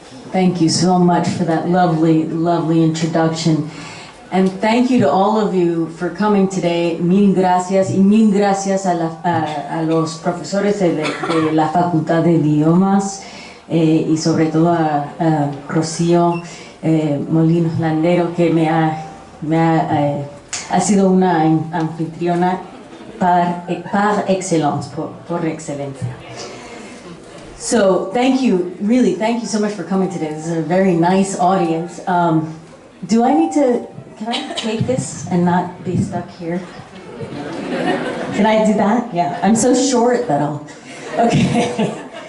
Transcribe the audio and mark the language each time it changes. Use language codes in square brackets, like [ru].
[en] Thank you so much for that lovely, lovely introduction. And thank you to all of you for coming today. [es] Mil gracias y mil gracias a los profesores de la Facultad de Idiomas y sobre todo a Rocío Molinos Landero, que ha sido una anfitriona par excellence, por excelencia. [en] So thank you, really, thank you so much for coming today. This is a very nice audience. Do I need to, can I take this and not be stuck here? Can I do that? Yeah, I'm so short that I'll, okay.